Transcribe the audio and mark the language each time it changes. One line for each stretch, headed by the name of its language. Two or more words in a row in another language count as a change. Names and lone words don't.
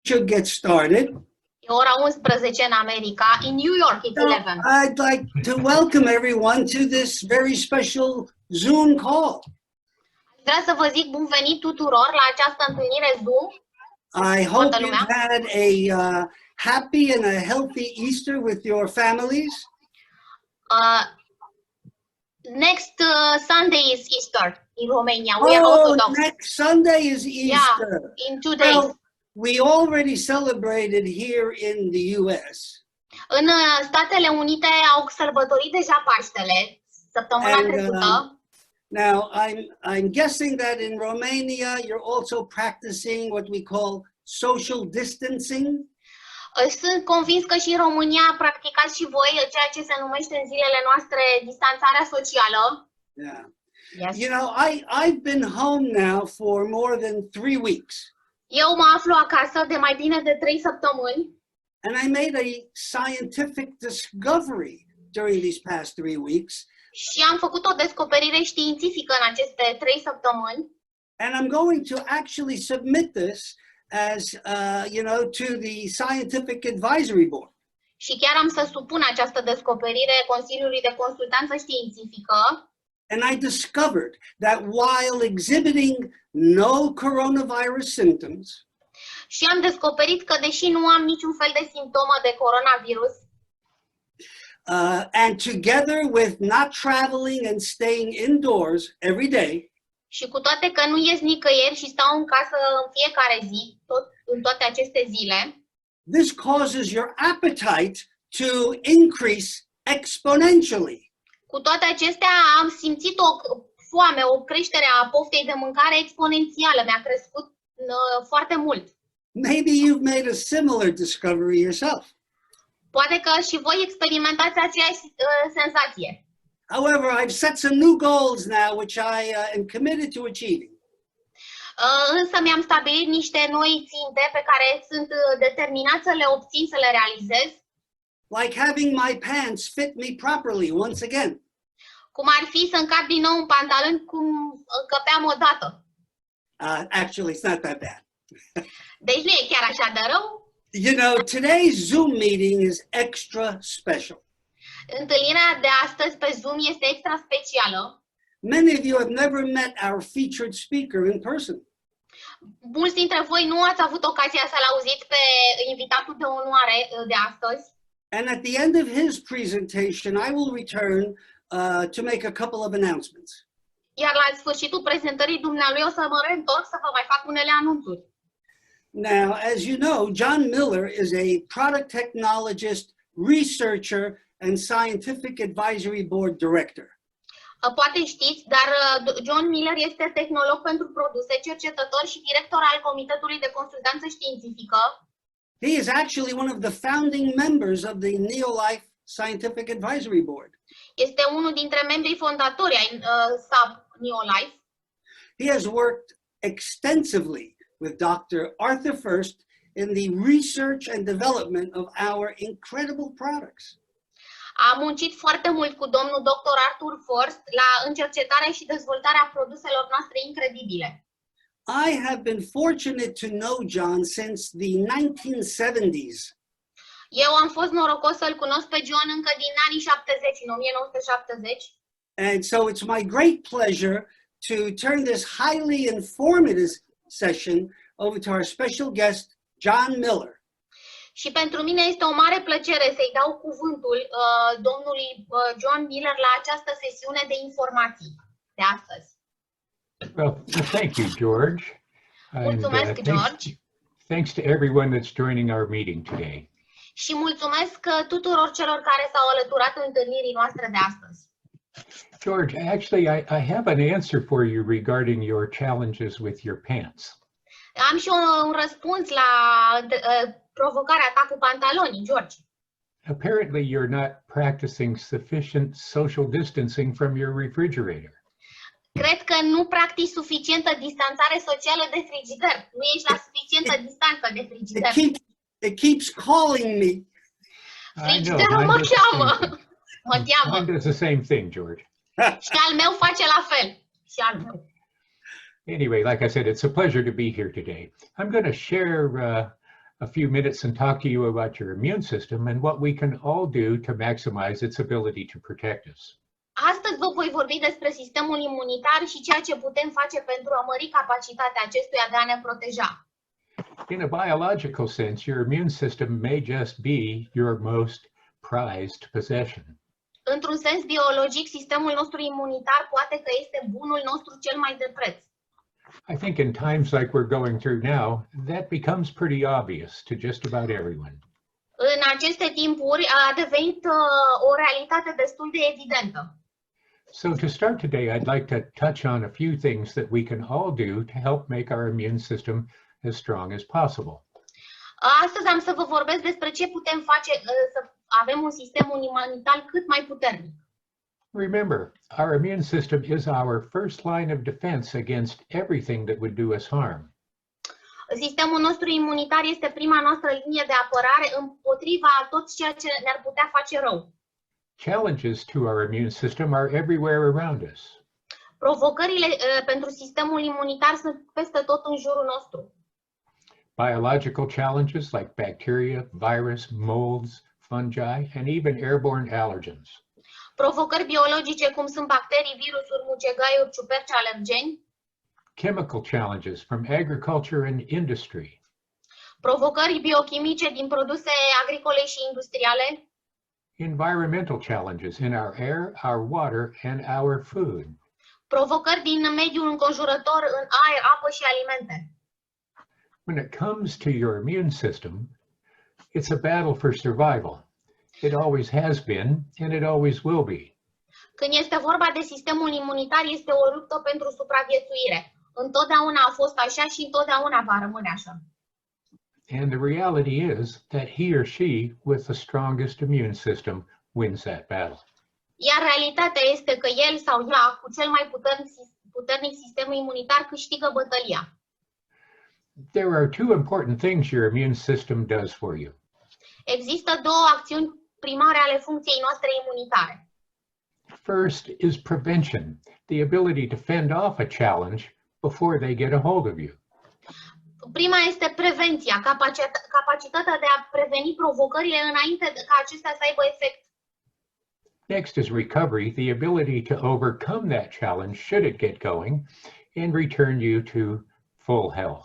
English: should get started.
Romanian: E ora 11 în America.
English: In New York, it's So 11. I'd like to welcome everyone to this very special Zoom call.
Romanian: Vreau să vă zic bun venit tuturor la această întâlnire Zoom.
English: I hope you've had a happy and a healthy Easter with your families. Next Sunday is Easter in Romania. We are Orthodox. Next Sunday is Easter. Yeah, in 2 days. Well, we already celebrated here in the U.S.
Romanian: În Statele Unite au sărbătorit deja Paștele săptămâna trecută.
English: Now I'm guessing that in Romania you're also practicing what we call social distancing.
Romanian: Sunt convins că și în România practicați și voi ceea ce se numește în zilele noastre distanțarea socială.
English: Yeah. Yes. You know, I've been home now for more than 3 weeks.
Romanian: Eu mă aflu acasă de mai bine de 3 săptămâni.
English: And I made a scientific discovery during these past 3 weeks.
Romanian: Și am făcut o descoperire științifică în aceste 3 săptămâni.
English: And I'm going to actually submit this as, you know, to the Scientific Advisory Board.
Romanian: Și chiar am să supun această descoperire Consiliului de Consultanță Științifică.
English: And I discovered that while exhibiting no coronavirus symptoms,
Romanian: și am descoperit că deși nu am niciun fel de simptomă de coronavirus,
English: and together with not traveling and staying indoors every day,
Romanian: și cu toate că nu ies nicăieri și stau în casă în fiecare zi, în toate aceste zile,
English: this causes your appetite to increase exponentially.
Romanian: cu toate acestea am simțit o foame, o creștere a poftei de mâncare exponențială, mi-a crescut foarte mult.
English: Maybe you've made a similar discovery yourself.
Romanian: Poate că și voi experimentați aceeași senzație.
English: However, I've set some new goals now, which I am committed to achieving.
Romanian: Însă mi-am stabilit niște noi ținte pe care sunt determinat să le obțin, să le realizez.
English: Like having my pants fit me properly once again.
Romanian: Cum ar fi să încap din nou un pantalon cum încăpeam odată.
English: Actually, it's not that bad.
Romanian: Deci nu e chiar așa de rău.
English: You know, today's Zoom meeting is extra special.
Romanian: Întâlnirea de astăzi pe Zoom este extra specială.
English: Many of you have never met our featured speaker in person.
Romanian: Mulți dintre voi nu ați avut ocazia să-l auziți pe invitatul de onoare de astăzi.
English: And at the end of his presentation, I will return to make a couple of announcements.
Romanian: Iar la sfârșitul prezentării dumnealui o să mă reîntorc să vă mai fac unele anunțuri.
English: Now, as you know, John Miller is a product technologist, researcher, and scientific advisory board director.
Romanian: Poate știți, dar John Miller este tehnolog pentru produse, cercetător și director al Comitetului de Consultanță Științifică.
English: He is actually one of the founding members of the NeoLife Scientific Advisory Board.
Romanian: Este unul dintre membrii fondatori ai SAB NeoLife.
English: He has worked extensively with Dr. Arthur First in the research and development of our incredible products.
Romanian: A muncit foarte mult cu domnul Dr. Arthur First în cercetarea și dezvoltarea produselor noastre incredibile.
English: I have been fortunate to know John since the 1970s.
Romanian: Eu am fost norocos să-l cunosc pe John încă din anii 70, în 1970.
English: And so it's my great pleasure to turn this highly informative session over to our special guest, John Miller.
Romanian: Și pentru mine este o mare plăcere să-i dau cuvântul domnului John Miller la această sesiune de informații de astăzi.
English: Well, thank you, George.
Romanian: Mulțumesc, George.
English: Thanks to everyone that's joining our meeting today.
Romanian: Și mulțumesc tuturor celor care s-au alăturat întâlnirii noastre de astăzi.
English: George, actually, I have an answer for you regarding your challenges with your pants.
Romanian: Am și un răspuns la provocarea ta cu pantalonii, George.
English: Apparently, you're not practicing sufficient social distancing from your refrigerator.
Romanian: Cred că nu practici suficientă distanțare socială de frigider. Nu ești la suficientă distanță de frigider.
English: It keeps calling me.
Romanian: Frigiderul mă cheamă. Mă cheamă.
English: Mine does the same thing, George.
Romanian: Și al meu face la fel. Și al meu.
English: Anyway, like I said, it's a pleasure to be here today. I'm going to share a few minutes and talk to you about your immune system and what we can all do to maximize its ability to protect us.
Romanian: Astăzi vă voi vorbi despre sistemul imunitar și ceea ce putem face pentru a mări capacitatea acestuia de a ne proteja.
English: In a biological sense, your immune system may just be your most prized possession.
Romanian: Într-un sens biologic, sistemul nostru imunitar poate că este bunul nostru cel mai de preț.
English: I think in times like we're going through now, that becomes pretty obvious to just about everyone.
Romanian: În aceste timpuri a devenit o realitate destul de evidentă.
English: So to start today, I'd like to touch on a few things that we can all do to help make our immune system as strong as possible.
Romanian: Astăzi am să vă vorbesc despre ce putem face să avem un sistem imunitar cât mai puternic.
English: Remember, our immune system is our first line of defense against everything that would do us harm.
Romanian: Sistemul nostru imunitar este prima noastră linie de apărare împotriva a tot ceea ce ne-ar putea face rău.
English: Challenges to our immune system are everywhere around us.
Romanian: Provocările pentru sistemul imunitar sunt peste tot în jurul nostru.
English: Biological challenges like bacteria, virus, molds, fungi, and even airborne allergens.
Romanian: Provocări biologice cum sunt bacterii, virusuri, mucegaiuri, ciuperci, alergeni.
English: Chemical challenges from agriculture and industry.
Romanian: Provocări biochimice din produse agricole și industriale.
English: Environmental challenges in our air, our water, and our food.
Romanian: Provocări din mediul înconjurător în aer, apă și alimente.
English: When it comes to your immune system, it's a battle for survival. It always has been, and it always will be.
Romanian: Când este vorba de sistemul imunitar, este o luptă pentru supraviețuire. Întotdeauna a fost așa și întotdeauna va rămâne așa.
English: And the reality is that he or she with the strongest immune system wins that battle.
Romanian: Iar realitatea este că el sau ea, cu cel mai puternic sistem imunitar, câștigă bătălia.
English: There are two important things your immune system does for you.
Romanian: Există două acțiuni primare ale funcției noastre imunitare.
English: First is prevention, the ability to fend off a challenge before they get a hold of you.
Romanian: Prima este prevenția, capacitatea de a preveni provocările înainte ca acestea să aibă efect.
English: Next is recovery, the ability to overcome that challenge should it get going and return you to full health.